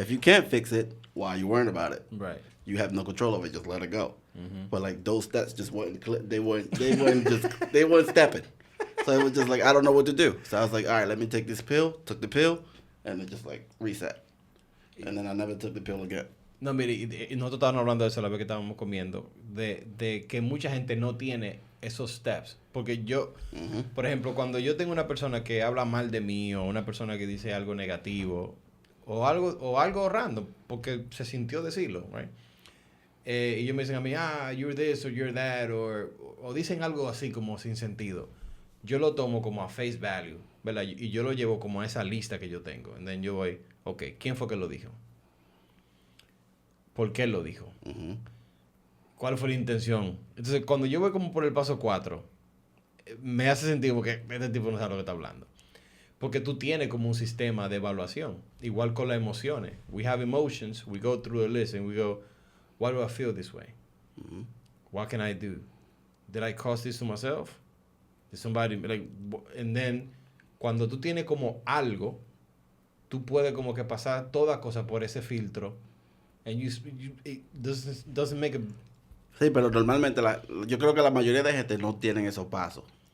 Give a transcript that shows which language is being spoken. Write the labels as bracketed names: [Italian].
[English] If you can't fix it, why are you worrying about it? Right. You have no control over it. Just let it go. Mm-hmm. But like those steps just weren't. They weren't stepping. So it was just like I don't know what to do. So I was like, all right, let me take this pill. Took the pill, and it just like reset. And then I never took the pill again. [Spanish] No, mire, y nosotros estábamos hablando de eso la vez que estábamos comiendo, de que mucha gente no tiene esos steps. Porque yo, por ejemplo, cuando yo tengo una persona que habla mal de mí o una persona que dice algo negativo o algo random, porque se sintió decirlo, right? Y ellos me dicen a mí, [English] you're this or you're that, [Spanish] o dicen algo así como sin sentido. Yo lo tomo como a [English] face value, [Spanish] ¿verdad? Y yo lo llevo como a esa lista que yo tengo. [English] And then [Spanish] yo voy, ok, ¿quién fue que lo dijo? ¿Por qué lo dijo? Mm-hmm. ¿Cuál fue la intención? Entonces, cuando yo voy como por el paso 4, me hace sentido porque este tipo no sabe lo que está hablando. Porque tú tienes como un sistema de evaluación. Igual con las emociones. [English] We have emotions, we go through the list and we go, why do I feel this way? Mm-hmm. What can I do? Did I cause this to myself? Did somebody, like, and then, [Spanish] cuando tú tienes como algo, tú puedes como que pasar toda cosa por ese filtro. [English] And it doesn't make a... [Spanish] Sí, pero normalmente yo creo que la mayoría de gente no tienen esos pasos.